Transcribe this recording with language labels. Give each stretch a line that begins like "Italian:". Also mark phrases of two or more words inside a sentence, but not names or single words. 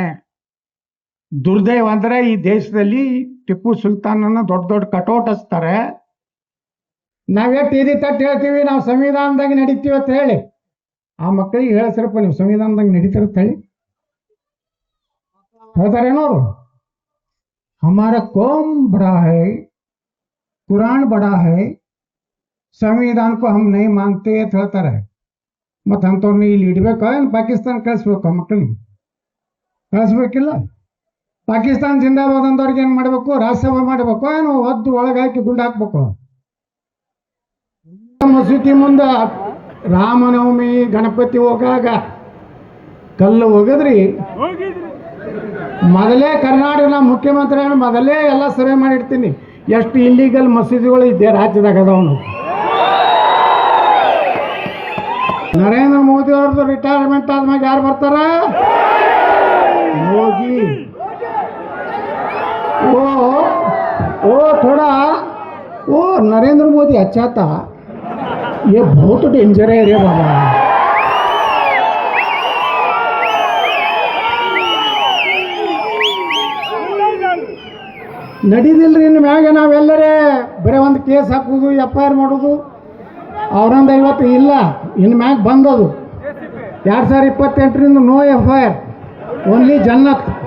Kannada: ದುರ್ದೈವ ಅಂದ್ರೆ ಈ ದೇಶದಲ್ಲಿ ಟಿಪ್ಪು ಸುಲ್ತಾನನ್ನ ದೊಡ್ಡ ದೊಡ್ಡ ಕಟೌಟ್ ಹಚ್ತಾರೆ. ನಾವೇ ಟಿವಿ ತಟ್ಟು ಹೇಳ್ತೀವಿ, ನಾವು ಸಂವಿಧಾನದಾಗ ನಡೀತೀವಿ ಅಂತ ಹೇಳಿ. ಆ ಮಕ್ಕಳಿಗೆ ಹೇಳ್ಸರಪ್ಪ, ನೀವು ಸಂವಿಧಾನದಾಗ ನಡೀತಾರಂತ ಹೇಳಿ ಹೇಳ್ತಾರೇನೋ ಅವರು.
Hindi: हमारा कौम बड़ा है, कुरान बड़ा है, संविधान को हम नहीं मानते
Kannada: ಅಂತ ಹೇಳ್ತಾರೆ. ಮತ್ತು ಅಂಥವ್ರನ್ನ ಇಲ್ಲಿ ಇಡ್ಬೇಕ, ಏನು ಪಾಕಿಸ್ತಾನ ಕಳಿಸ್ಬೇಕು? ಮಕ್ಕಳನ್ನ ಕಳಿಸ್ಬೇಕಿಲ್ಲ. ಪಾಕಿಸ್ತಾನ ಜಿಂದಾಬಾದ್ ಅಂದವ್ರಿಗೆ ಏನು ಮಾಡಬೇಕು? ರಾಜ್ಯಸಭಾ ಮಾಡಬೇಕು, ಏನು ಒದ್ದು ಒಳಗೆ ಹಾಕಿ ಗುಂಡು ಹಾಕ್ಬೇಕು? ಮಸೂತಿ ಮುಂದೆ ರಾಮನವಮಿ ಗಣಪತಿ ಹೋಗಾಗ ಕಲ್ಲು ಒಗದ್ರಿ. ಮೊದಲೇ ಕರ್ನಾಟಕ ಮುಖ್ಯಮಂತ್ರಿ ಮೊದಲೇ ಎಲ್ಲ ಸರ್ವೆ ಮಾಡಿರ್ತೀನಿ, ಎಷ್ಟು ಇಲ್ಲಿಗಲ್ ಮಸೀದಿಗಳು ಇದ್ದೆ ರಾಜ್ಯದಾಗ ಅದಾವನು. ನರೇಂದ್ರ ಮೋದಿ ಅವ್ರದ್ದು ರಿಟೈರ್ಮೆಂಟ್ ಆದ್ಮೇಲೆ ಯಾರು ಬರ್ತಾರ? ಯೋಗಿ.
Hindi: ओ थोड़ा वो नरेंद्र मोदी अच्छा था, ये बहुत डेंजर है रे बाबा.
Kannada: ನಡೀದಿಲ್ರಿ ಇನ್ನು ಮ್ಯಾಗ ನಾವೆಲ್ಲರೇ ಬರೀ ಒಂದು ಕೇಸ್ ಹಾಕೋದು, FIR ಮಾಡೋದು. ಅವ್ರೊಂದು 50 ಇಲ್ಲ, ಇನ್ನು ಮ್ಯಾಗ ಬಂದದು 2028ರಿಂದ
English: no FIR, only
Kannada: ಜನ್ನತ್.